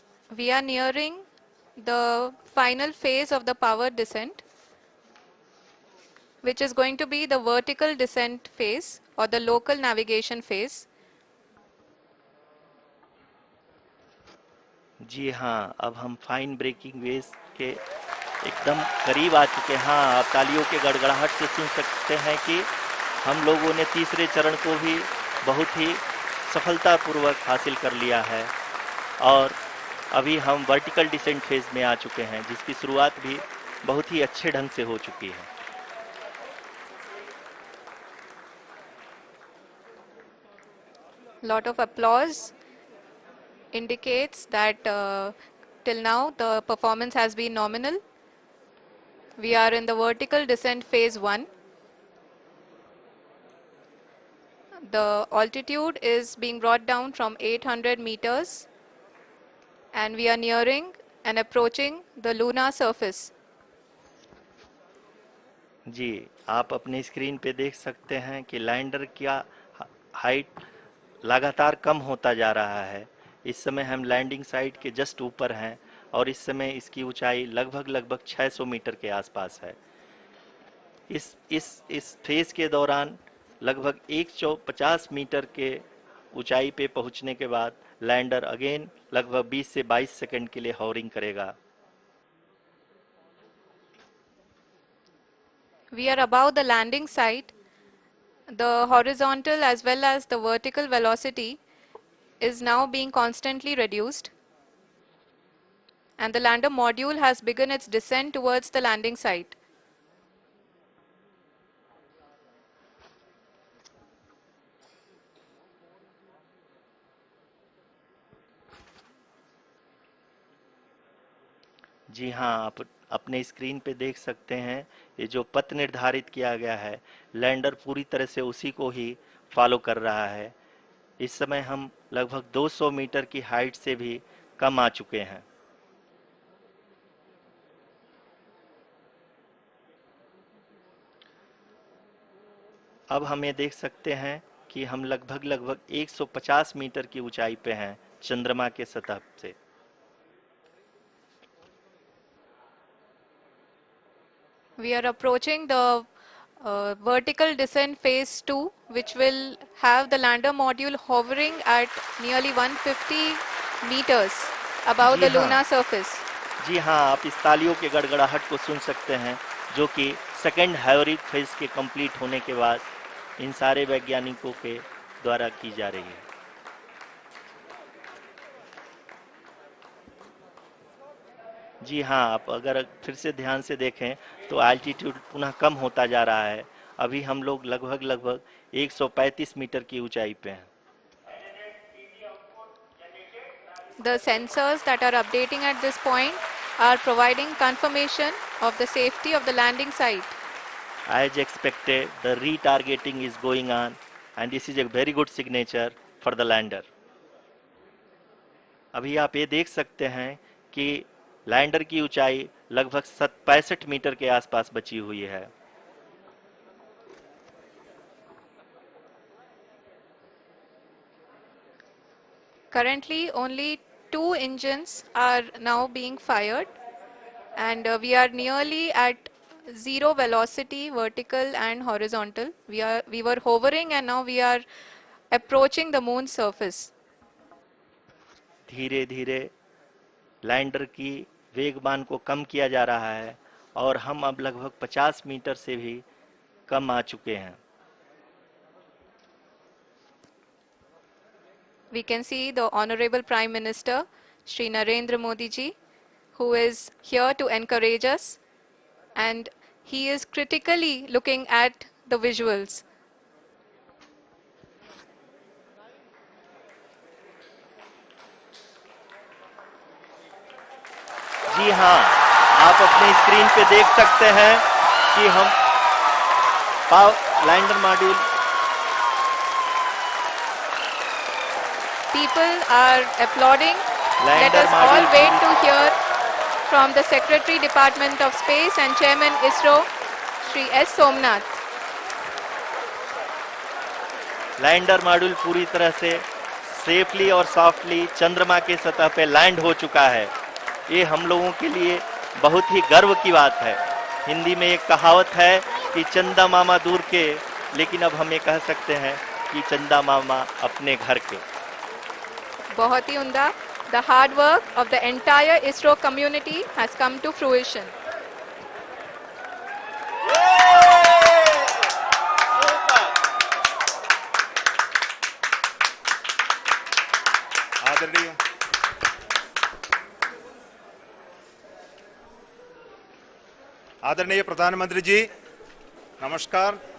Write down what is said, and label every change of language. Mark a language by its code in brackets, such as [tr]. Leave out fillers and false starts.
[en] We are nearing the final phase of the power descent, which is going to be the vertical descent phase or the local navigation phase. [hi] जी हाँ, अब हम fine breaking waves के एकदम करीब आ चुके हैं। हाँ, आप तालियों के गड़गड़ाहट से सुन सकते हैं कि हम लोगों ने तीसरे चरण को भी बहुत ही सफलतापूर्वक हासिल कर लिया है और अभी हम वर्टिकल डिसेंट फेज में आ चुके हैं, जिसकी शुरुआत भी बहुत ही अच्छे ढंग से हो चुकी है। [en] Lot of applause indicates that till now the performance has been nominal. We are in the vertical descent phase 1. The altitude is being brought down from 800 meters and we are nearing and approaching the lunar surface. [hi] जी, आप अपने screen पे देख सकते हैं कि lander का height लगातार कम होता जा रहा है। इस समय हम लैंडिंग साइट के जस्ट ऊपर हैं और इस समय इसकी ऊंचाई लगभग लगभग 600 मीटर के आसपास है। इस फेज के दौरान लगभग 150 मीटर के ऊंचाई पे पहुंचने के बाद लैंडर अगेन लगभग 20 से 22 सेकंड के लिए हॉवरिंग करेगा। [en] We are above the landing site. The horizontal as well as the vertical velocity is now being constantly reduced and the lander module has begun its descent towards the landing site. [hi] जी हाँ, आप अपने screen पे देख सकते हैं ये जो पथ निर्धारित किया गया है, लैंडर पूरी तरह से उसी को ही फॉलो कर रहा है। इस समय हम लगभग 200 मीटर की हाइट से भी कम आ चुके हैं। अब हम ये देख सकते हैं कि हम लगभग लगभग 150 मीटर की ऊंचाई पे हैं चंद्रमा के सतह से। [en] We are approaching the vertical descent phase 2, which will have the lander module hovering at nearly 150 meters above [hi] ji [en] the [hi] हाँ, [en] lunar surface. [hi] जी हाँ, आप इस तालियों के गड़गड़ाहट को सुन सकते हैं, जो कि सेकंड हाइवरिक फेज के कंप्लीट होने के बाद इन सारे वैज्ञानिकों के द्वारा की जा रही है। जी हाँ, आप अगर फिर से ध्यान से देखें तो एल्टीट्यूड पुनः कम होता जा रहा है। अभी हम लोग लगभग लगभग 135 मीटर की ऊंचाई पे हैं। [en] The sensors that are updating at this point are providing confirmation of the safety of the landing site. As expected, the retargeting is going on and this is a very good signature for the lander. [hi] अभी आप ये देख सकते हैं कि lander की ऊंचाई लगभग 65 मीटर के आसपास बची हुई है। [en] Currently, only two engines are now being fired, and we are nearly at zero velocity, vertical and horizontal. We were hovering, and now we are approaching the moon's surface. [hi] धीरे धीरे लैंडर की वेगमान को कम किया जा रहा है और हम अब लगभग 50 मीटर से भी कम आ चुके हैं। [en] We can see the Honorable Prime Minister, Shri Narendra Modi ji, who is here to encourage us, and he is critically looking at the visuals. [hi] जी हाँ, आप अपने स्क्रीन पे देख सकते हैं कि हम lander module [en] People are applauding. Let [hi] lander [en] us all [hi] module [en] wait to hear from the Secretary Department of Space and Chairman ISRO, Shri S. Somnath. [hi] Lander module पूरी तरह से सेफली और सॉफ्टली चंद्रमा के सतह पे लैंड हो चुका है। ये हम लोगों के लिए बहुत ही गर्व की बात है। हिंदी में एक कहावत है कि चंदा मामा दूर के, लेकिन अब हम ये कह सकते हैं कि चंदा मामा अपने घर के। बहुत ही उम्दा. [en] The hard work of the entire ISRO community has come to fruition. [hi] आदरणीय आदरणीय प्रधानमंत्री जी, नमस्कार.